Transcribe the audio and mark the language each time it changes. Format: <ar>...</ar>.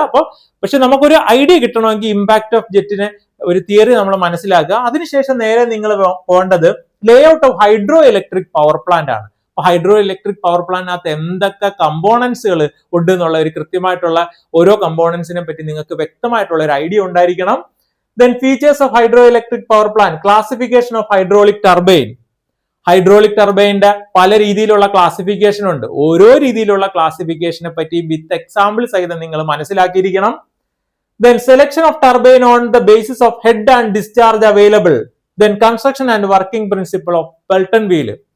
<ml>അപ്പൊ പക്ഷെ നമുക്കൊരു ഐഡിയ കിട്ടണമെങ്കിൽ ഇമ്പാക്ട് ഓഫ് ജെറ്റിന് ഒരു തിയറി നമ്മൾ മനസ്സിലാക്കുക. അതിനുശേഷം നേരെ നിങ്ങൾ പോകേണ്ടത്</ml> <en>lay out of hydro electric power plant</en> <ml>ആണ്. അപ്പൊ ഹൈഡ്രോ ഇലക്ട്രിക് പവർ പ്ലാന്റിനകത്ത് എന്തൊക്കെ കമ്പോണൻസുകൾ ഉണ്ട് എന്നുള്ള ഒരു കൃത്യമായിട്ടുള്ള ഓരോ കമ്പോണൻസിനെ പറ്റി നിങ്ങൾക്ക് വ്യക്തമായിട്ടുള്ള ഒരു ഐഡിയ ഉണ്ടായിരിക്കണം.</ml> <en>Then features of hydroelectric power plant, classification of hydraulic turbine.</en> <ml>Hydraulic ടർബൈനിന്റെ പല രീതിയിലുള്ള ക്ലാസിഫിക്കേഷൻ ഉണ്ട്. ഓരോ രീതിയിലുള്ള ക്ലാസിഫിക്കേഷനെ പറ്റി</ml> <en>with example</en> <ml>സഹിതം നിങ്ങൾ മനസ്സിലാക്കിയിരിക്കണം.</ml> <en>Then selection of turbine on the basis of head and discharge available. Then construction and working principle of Pelton wheel.</en>